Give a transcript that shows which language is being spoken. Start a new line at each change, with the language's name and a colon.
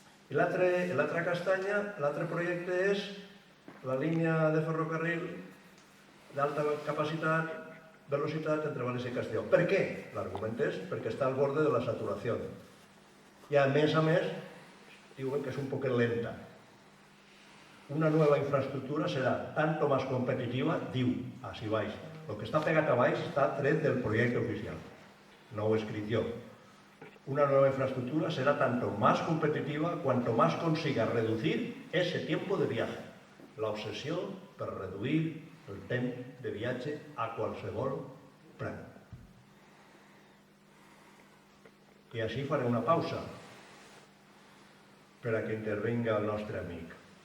Catalan: I l'altra castanya, l'altre projecte és la línia de ferrocarril d'alta capacitat, velocitat entre València i Castelló. Per què? L'argument és perquè està al borde de la saturació. I a més, diuen que és un poc lenta.
Spanish: Una nueva infraestructura será tanto más competitiva, diu, así vais. Lo que está
Catalan: pegat a baix està tret del projecte oficial. No ho he escrit jo.
Spanish: Una nueva infraestructura será tanto más competitiva cuanto más consiga reducir ese tiempo de viaje.
Catalan: La obsessió per reduir el temps de viatge a qualsevol preu. I així faré una pausa per a que intervenga el nostre amic.